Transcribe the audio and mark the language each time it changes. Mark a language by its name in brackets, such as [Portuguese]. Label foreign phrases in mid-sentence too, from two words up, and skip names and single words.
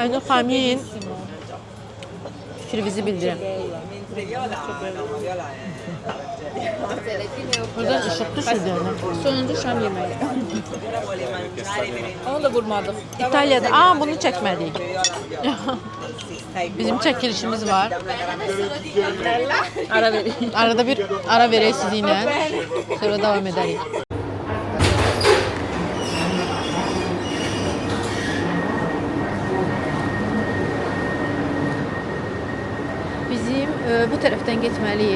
[Azerbaijani] Aynı xəmin fikrinizi bildirin. [Italian] Mentre Viola, no, ma Viola è una tragedia. [Azerbaijani] Buradan ışıq düşürdü ona. sonuncu Şam yemeği. [Italian] Viola vuole mangiare per [Azerbaijani] Onu da vurmadık. İtalya'da, bunu çəkmədik. Bizim çəkilişimiz var. [Turkish] Ara vereyim. [Azerbaijani] Arada bir ara verək sizinlə. Sonra davam edərik. Bizim bu tərəfdən getməliyik.